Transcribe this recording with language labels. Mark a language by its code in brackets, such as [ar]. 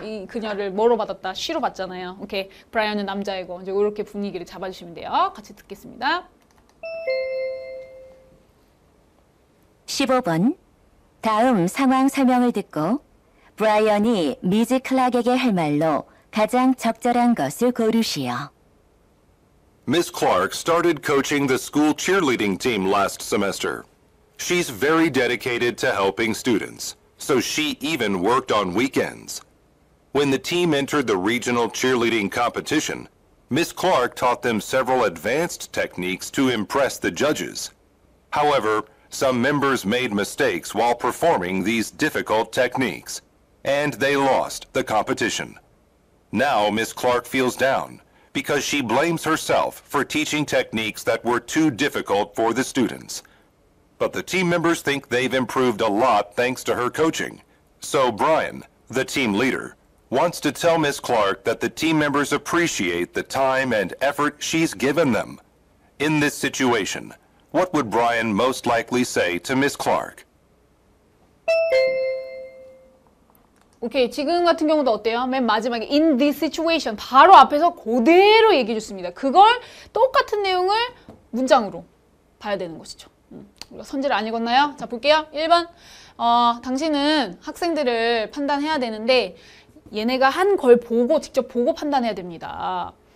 [ko] 이 그녀를 뭐로 받았다? she로 받잖아요. 오케이, 브라이언은 남자이고 이제 이렇게 분위기를 잡아주시면 돼요. 같이 듣겠습니다. 15번. 다음 상황 설명을 듣고 브라이언이 미즈 클락에게 할 말로 가장 적절한 것을 고르시오. [en] Miss Clark started coaching the school cheerleading team last semester. She's very dedicated to helping students, so she even worked on weekends. When the team entered the regional cheerleading competition, Miss Clark taught them several advanced techniques to impress the judges. However, some members made mistakes while performing these difficult techniques, and they lost the competition. Now Miss Clark feels down because she blames herself for teaching techniques that were too difficult for the students. But the team members think they've improved a lot thanks to her coaching. So Brian, the team leader, wants to tell Miss Clark that the team members appreciate the time and effort she's given them. In this situation, what would Brian most likely say to Miss Clark? [ko] 오케이, 지금 같은 경우도 어때요? 맨 마지막에 [en] in this situation [ko] 바로 앞에서 그대로 얘기해 줬습니다. 그걸 똑같은 내용을 문장으로 봐야 되는 것이죠. 우리가 선지를 안 읽었나요? 자, 볼게요. 1번. 당신은 학생들을 판단해야 되는데 얘네가 한 걸 보고 직접 보고 판단해야 됩니다.